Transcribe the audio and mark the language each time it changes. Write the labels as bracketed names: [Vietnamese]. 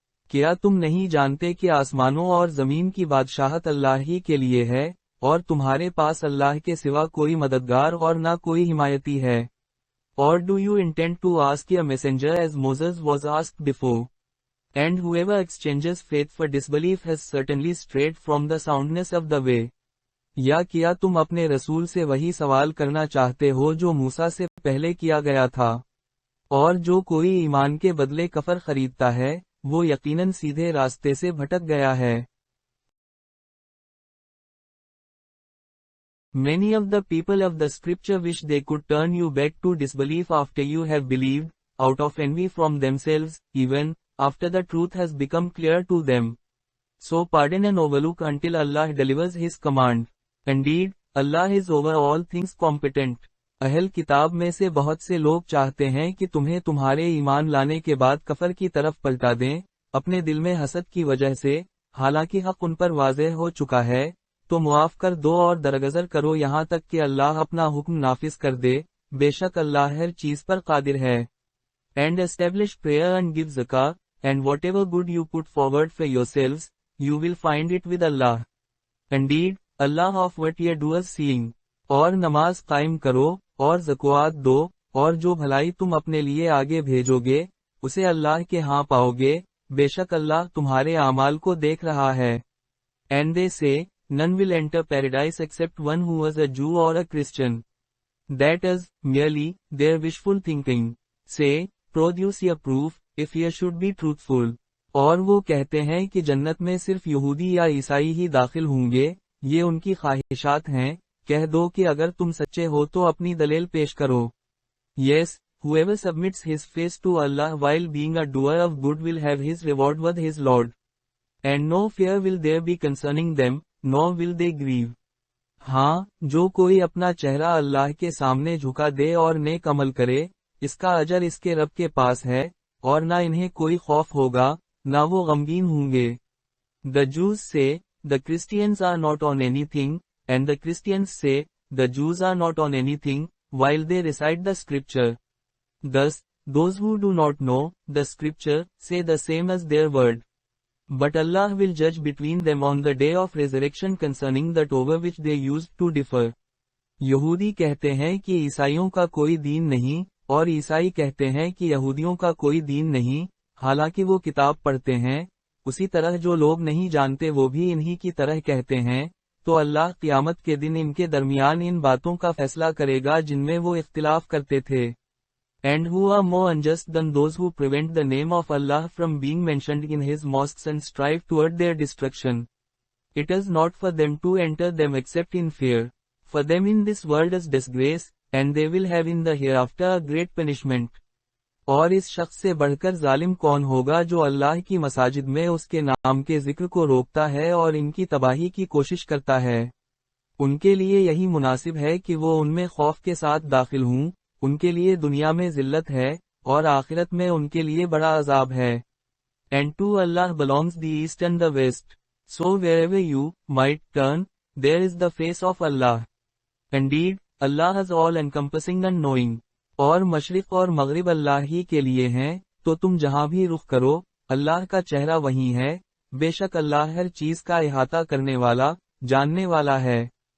[Hindi] क्या तुम नहीं जानते कि आसमानों और जमीन की बादशाहत अल्लाह ही के लिए है, और तुम्हारे पास अल्लाह के सिवा कोई मददगार और ना कोई हिमायती है? [English] Or do you intend to ask a messenger as Moses was asked before? And whoever exchanges faith for disbelief has certainly strayed from the soundness of the way. [Hindi] या किया तुम अपने रसूल से वही सवाल करना चाहते हो जो मूसा से पहले किया गया था? और जो कोई ईमान के बदले कफर खरीदता है, वो यकीनन सीधे रास्ते से भटक गया है। [English] Many of the people of the scripture wish they could turn you back to disbelief after you have believed, out of envy from themselves, even after the truth has become clear to them. So pardon and overlook until Allah delivers His command. Indeed, Allah is over all things competent. [Hindi] अहल किताब में से बहुत से लोग चाहते हैं कि तुम्हें तुम्हारे ईमान लाने के बाद कफर की तरफ पलटा दें, अपने दिल में हसद की वजह से, हालांकि हक उन पर वाज़ेह हो चुका है, तो मुआफ कर दो और दरगजर करो यहाँ तक कि अल्लाह अपना हुक्म नाफिज कर दे, बेशक अल्लाह हर चीज पर कादिर है। [English] And establish prayer and give zakah, and whatever good you put forward for yourselves, you will find it with Allah. Indeed, Allah of what ye do is seeing. [Hindi] और नमाज कायम करो, और ज़कात दो, और जो भलाई तुम अपने लिए आगे भेजोगे, उसे अल्लाह के हाँ पाओगे, बेशक अल्लाह तुम्हारे आमाल को देख रहा है। [English] And they say, none will enter paradise except one who was a Jew or a Christian. That is, merely, their wishful thinking. Say, produce a proof, if ye should be truthful. [Hindi] और वो कहते हैं कि जन्नत में सिर्फ यहूदी या ईसाई ही दाखिल होंगे, ये उनकी ख्वाहिशात हैं, कह दो कि अगर तुम सच्चे हो तो अपनी दलील पेश करो। [English] Yes, whoever submits his face to Allah while being a doer of good will have his reward with his Lord. And no fear will there be concerning them, nor will they grieve. [Hindi] हाँ, जो कोई अपना चेहरा अल्लाह के सामने झुका दे और नेक अमल करे, इसका अजर इसके रब के पास है, और ना इन्हें कोई खौफ होगा, ना वो गमगीन होंगे। [English] The Jews say, the Christians are not on anything, and the Christians say, the Jews are not on anything, while they recite the scripture. Thus, those who do not know the scripture say the same as their word. But Allah will judge between them on the day of resurrection concerning that over which they used to differ. [Hindi] यहूदी कहते हैं कि ईसाइयों का कोई दीन नहीं, और ईसाई कहते हैं कि यहूदियों का कोई दीन नहीं, हालांकि वो किताब पढ़ते हैं, उसी तरह जो लोग नहीं जानते वो भी इन्हीं की तरह कहते हैं, तो अल्लाह क़यामत के दिन इनके दरमियान इन बातों का फैसला करेगा जिनमें वो इख्तिलाफ करते थे. [English] And who are more unjust than those who prevent the name of Allah from being mentioned in his mosques and strive toward their destruction? It is not for them to enter them except in fear. For them in this world is disgrace, and they will have in the hereafter a great punishment. [Hindi] और इस शख्स से बढ़कर जालिम कौन होगा जो अल्लाह की मसाजिद में उसके नाम के जिक्र को रोकता है और इनकी तबाही की कोशिश करता है. उनके लिए यही मुनासिब है कि वो उनमें खौफ के साथ दाखिल हों, उनके लिए दुनिया में जिल्लत है, और आखिरत में उनके लिए बड़ा अजाब है. [English] And to Allah belongs the east and the west. So wherever you might turn, there is the face of Allah. Indeed, Allah is all encompassing and knowing. [Hindi] और मशरिक और मगरिब अल्लाह ही के लिए हैं, तो तुम जहां भी रुख करो, अल्लाह का चेहरा वहीं है, बेशक अल्लाह हर चीज का इहाता करने वाला, जानने वाला है.